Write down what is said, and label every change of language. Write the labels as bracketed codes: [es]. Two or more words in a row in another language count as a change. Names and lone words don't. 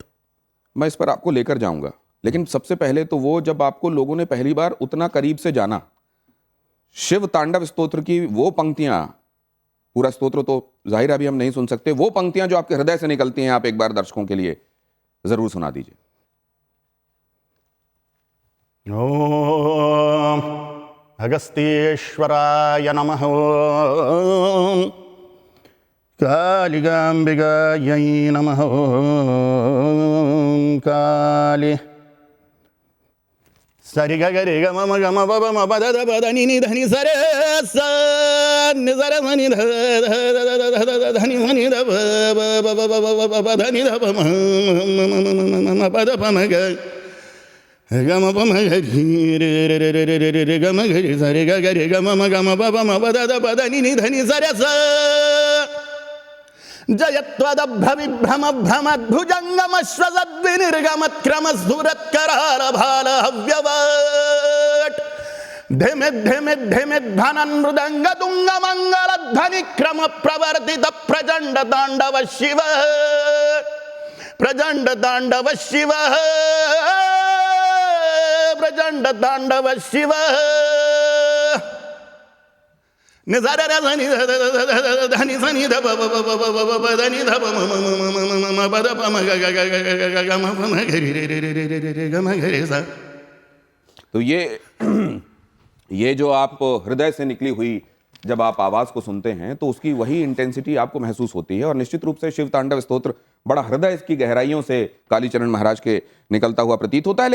[hi] मैं इस पर आपको लेकर जाऊंगा, लेकिन सबसे पहले तो वो जब आपको लोगों ने पहली बार उतना करीब से जाना, शिव तांडव स्तोत्र की वो पंक्तियां, पूरा स्तोत्र तो जाहिर अभी हम नहीं सुन सकते, वो पंक्तियां जो आपके हृदय से निकलती हैं, आप एक बार दर्शकों के लिए जरूर सुना दीजिए। [sa] ओम अगस्त्येश्वराय नमः, ओम कालिकाम्बिकायै नमः, ओम काली सरि ग ग रे ग म ग म ब ब म ब द द ब द नि नि ध नि स रे स नि स र म नि ध ध नि म नि ध ब ब ब ब ब ब ध नि ध ब म म प द प म ग ग म प म ग रि रे रे रे रे रे रे रे ग म ग रि स रे ग ग रे ग म म ग म ब ब म ब द द ब द नि नि ध नि स रे स जयत्वदभ्रविभ्रम भ्रमद्भुजङ्गमश्वसद्विनिर्गमत्क्रमस्फुरत्करालभालहव्यवट् धिमिद् धिमिद् धिमिद् धनन् मृदङ्गदुङ्गमङ्गलध्वनिक्रम प्रवर्तित प्रचण्ड ताण्डव शिव, प्रचण्ड ताण्डव शिव, प्रचण्ड ताण्डव शिव। [hi] तो ये जो आप हृदय से निकली हुई जब आप आवाज को सुनते हैं, तो उसकी वही इंटेंसिटी आपको महसूस होती है, और निश्चित रूप से शिव तांडव स्तोत्र बड़ा हृदय की गहराइयों से कालीचरण महाराज के निकलता हुआ प्रतीत होता है।